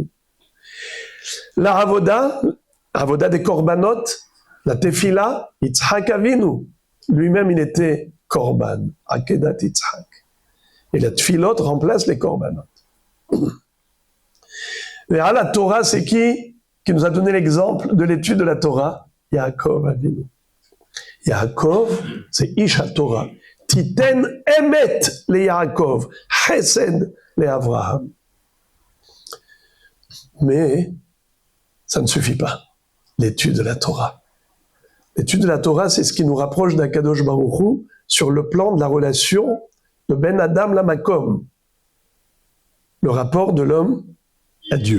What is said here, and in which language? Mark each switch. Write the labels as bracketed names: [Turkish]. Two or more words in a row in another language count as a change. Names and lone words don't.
[French] La Avoda des Korbanot, la Tefila, Yitzhak Avinu. Lui-même, il était Korban, [Hebrew] עקדת יצחק. [French] Et la Tfilot remplace les Korbanot. Et à la Torah, c'est qui nous a donné l'exemple de l'étude de la Torah? Yaakov Avinu. Yaakov, c'est [Hebrew] איש התורה. תתן אמת ליעקב, חסד לאברהם. [French] Mais ça ne suffit pas, l'étude de la Torah. L'étude de la Torah, c'est ce qui nous rapproche d'Akadosh Baruch Hu sur le plan de la relation de [Hebrew] בין אדם למקום, [French] le rapport de l'homme à Dieu.